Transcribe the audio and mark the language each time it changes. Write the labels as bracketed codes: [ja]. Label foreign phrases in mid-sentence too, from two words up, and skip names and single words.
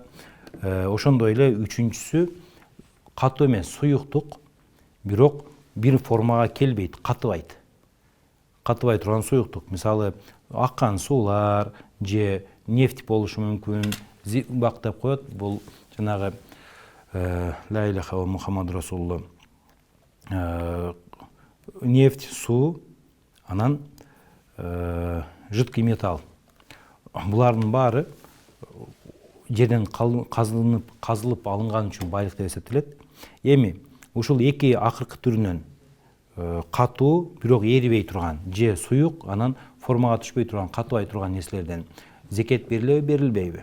[ky] Ошондой эле үчүнчүсү катуу эмес, суюктук, бирок бир формага келбейт, катыбайт. Катыбай турган суюктук, мисалы аккан суулар же нефть болушу мүмкүн, зибак деп коет. Бул жанагы [ar] لا إله و محمد رسول الله. [ky] Нефть, суу, анан [ru] жидкий металл. [ky] Булардын баары жерден казылып алынган үчүн байлык деп эсептелет. Эми ушул эки акыркы түрүнөн катуу, бирок эрибей турган, же суюк, анан формага түшпөй турган, катыбай турган нерселерден зекет берилеби, берилбейби?